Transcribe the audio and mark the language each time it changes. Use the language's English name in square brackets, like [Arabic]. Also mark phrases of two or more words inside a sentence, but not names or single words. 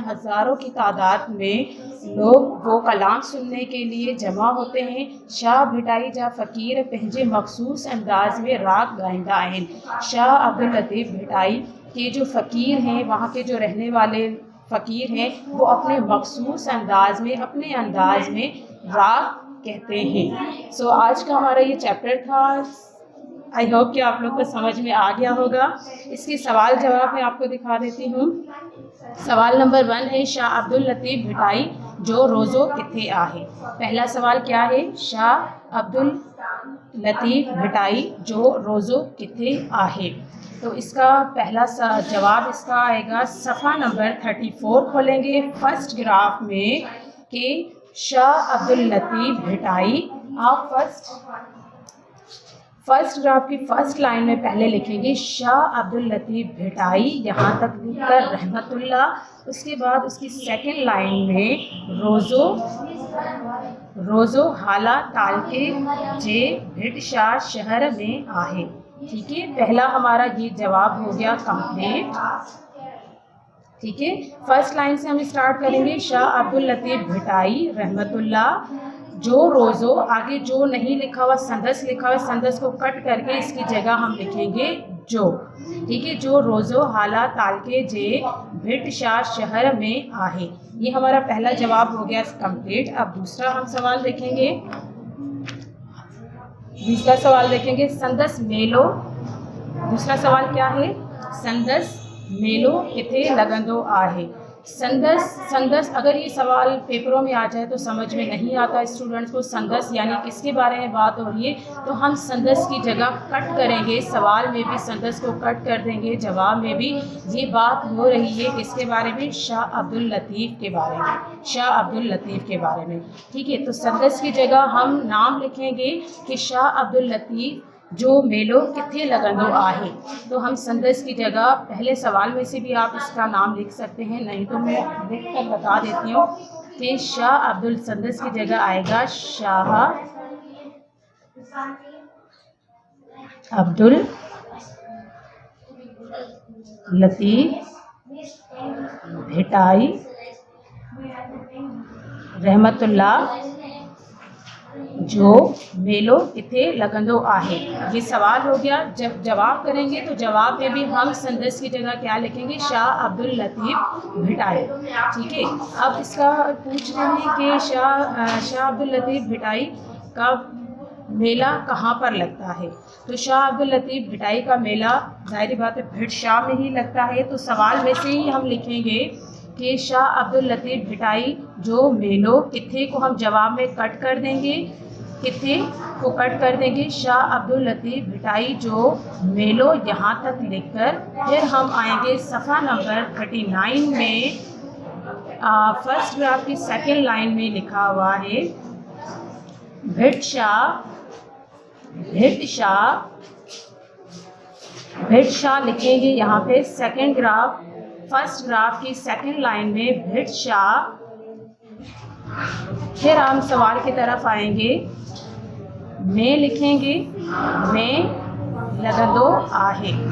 [Hindi] हज़ारों की तादाद में लोग वो कलाम सुनने के लिए जमा होते हैं। [Sindhi] शाह भिटाई जा फ़कीर पंहिंजे मखसूस अंदाज में राग ॻाईंदा आहिनि। [Hindi] शाह अब्दुल लतीफ़ भिटाई के जो फ़कीर हैं, वहाँ के जो रहने वाले फ़कीर हैं, वो अपने मखसूस अंदाज में, अपने अंदाज में राग कहते हैं। सो आज का हमारा ये चैप्टर था। [English] I hope [Hindi] कि आप लोग को समझ में आ गया होगा। इसके सवाल जवाब मैं आपको दिखा देती हूँ। सवाल नंबर 1 है [Sindhi] शाह अब्दुल लतीफ़ भिटाई जो रोज़ो किथे आहे। [Hindi] पहला सवाल क्या है? [Sindhi] शाह अब्दुल लतीफ़ भिटाई जो रोज़ो किथे आहे। [Hindi] तो इसका पहला जवाब इसका आएगा सफ़ा नंबर 34 खोलेंगे [English] first graph [Hindi] में कि शाह अब्दुल लतीफ़ भिटाई। आप [English] first graph [Hindi] की [English] first line [Hindi] में पहले लिखेंगे शाह अब्दुल लतीफ़ भिटाई, यहाँ तक लिखकर रहमतुल्लाह। उसके बाद उसकी [English] second line [Sindhi] में रोज़ो हाला तालके जे भिटशाह शहर में आहे। [Hindi] ठीक है, पहला हमारा ये जवाब हो गया कंप्लीट। ठीक है, [English] first line [Hindi] से हम स्टार्ट करेंगे। शाह अब्दुल लतीफ़ भिटाई रहमतुल्लाह जो रोज़ो, आगे जो नहीं लिखा हुआ संदस लिखा हुआ, संदस को कट करके इसकी जगह हम लिखेंगे जो। ठीक है, [Sindhi] जो रोज़ो हाला तालके जे भिटशाह शहर में आहे। [Hindi] ये हमारा पहला जवाब हो गया कंप्लीट। अब दूसरा हम सवाल देखेंगे। दूसरा सवाल देखेंगे संदस मेलो। दूसरा सवाल क्या है? [Sindhi] संदस मेलो किथे लगंदो आहे। [Hindi] संदस अगर ये सवाल पेपरों में आ जाए तो समझ में नहीं आता स्टूडेंट्स को संदस यानी किसके बारे में बात हो रही है, तो हम संदस की जगह कट करेंगे। सवाल में भी संदस को कट कर देंगे, जवाब में भी। ये बात हो रही है किसके बारे में? शाह अब्दुल लतीफ़ के बारे में। शाह अब्दुल लतीफ़ के बारे में। ठीक है, तो संदस की जगह हम नाम लिखेंगे कि [Sindhi] शाह अब्दुल लतीफ़ जो मेलो किथे लगंदो आहे। [Hindi] तो हम संदस की जगह पहले सवाल में से भी आप इसका नाम लिख सकते हैं, नहीं तो मैं लिख कर बता देती हूँ कि [Sindhi] शाह अब्दुल, संदस की जगह आएगा शाह अब्दुल लतीफ़ भिटाई रहमतुल्लाह जो मेलो किथे लगंदो आहे। [Hindi] ये सवाल हो गया। जब जवाब करेंगे तो जवाब में भी हम संदस की जगह क्या लिखेंगे? शाह अब्दुल लतीफ़ भिटाई। ठीक है, अब इसका पूछ रहे हैं कि शाह अब्दुल लतीफ़ भिटाई का मेला कहाँ पर लगता है? तो शाह अब्दुल लतीफ़ भिटाई का मेला ज़ाहिर बात है भिट शाह में ही लगता है। तो सवाल में से ही हम लिखेंगे कि [Sindhi] शाह अब्दुल लतीफ़ भिटाई जो मेलो, [Hindi] किथे को हम जवाब में कट कर देंगे, किथे को कट कर देंगे, [Sindhi] शाह अब्दुल लतीफ़ भिटाई जो मेलो, [Hindi] यहाँ तक लिखकर फिर हम आएंगे सफ़ा नंबर 39 में। [English] first graph [Hindi] की [English] second line [Hindi] में लिखा हुआ है भिट शाह, भिट शाह, भिट शाह लिखेंगे यहाँ पे [English] second graph, first graph [Hindi] की [English] second line [Hindi] में भिट शाह। फिर हम सवाल की तरफ आएंगे, में लिखेंगे, में [Sindhi] लगंदो आहे।